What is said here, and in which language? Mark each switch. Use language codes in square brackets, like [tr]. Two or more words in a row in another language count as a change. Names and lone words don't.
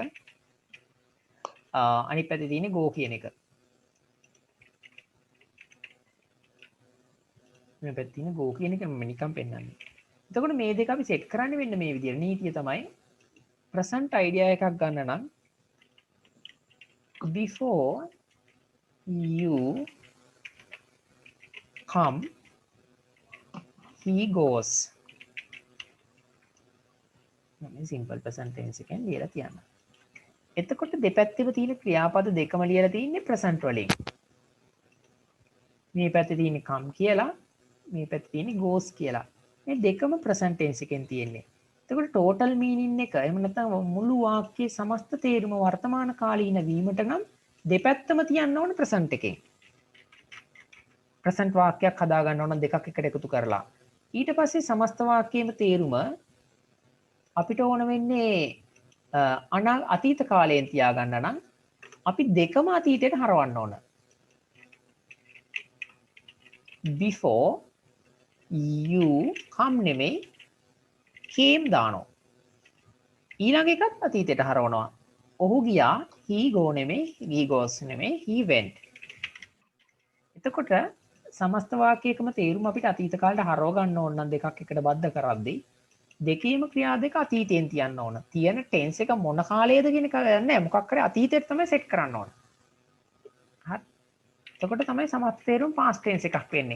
[si] අනිත් පැත්තේ තියෙන්නේ go කියන එක. මේ පැත්තේ තියෙන go කියන එක මම නිකන් පෙන්නන්නේ. එතකොට මේ දෙක අපි සෙට් කරන්න වෙන්න මේ විදිහට. නීතිය තමයි [en] present idea [si] එකක් ගන්න නම් [en] before you come he goes. [si] මම සිම්පල් [en] present tense [si] එකෙන් ලියලා තියන්න. එතකොට දෙපැත්තෙම තියෙන ක්‍රියාපද දෙකම ලියලා තියෙන්නේ present වලින්. මේ පැත්තේ තියෙන්නේ come කියලා, මේ පැත්තේ තියෙන්නේ goes කියලා. මේ දෙකම [en] present tense [si] එකෙන් තියෙන්නේ. එතකොට [en] total meaning [si] එක එහෙම නැත්නම් මුළු වාක්‍යයේ සමස්ත තේරුම වර්තමාන කාලීන වීමට නම් දෙපැත්තම තියන්න ඕන present එකෙන්. present වාක්‍යයක් හදා ගන්න ඕන දෙකක් එකට එකතු කරලා. ඊට පස්සේ සමස්ත වාක්‍යයේම තේරුම අපිට ඕන වෙන්නේ අතීත කාලයෙන් තියාගන්න නම් අපි දෙකම අතීතයට හරවන්න ඕන. [en] before you come [si] නෙමෙයි came දානවා. ඊළඟ එකත් අතීතයට හරවනවා. ඔහු ගියා [en] he go [si] නෙමෙයි [en] he goes [si] නෙමෙයි [en] he went. [si] එතකොට සමස්ත වාක්‍යයකම තේරුම අපිට අතීත කාලයට හරව ගන්න ඕන නම් දෙකක් එකට බද්ධ කරද්දී දෙකේම ක්‍රියා දෙක අතීතයෙන් තියන්න ඕන. තියෙන ටෙන්ස් එක මොන කාලයේද කියන එක නැහැ. මොකක් කරේ අතීතයට තමයි සෙට් කරන්න ඕන. හරි. එතකොට තමයි සමස්ත තේරුම [en] past tense [si] එකක් වෙන්නේ.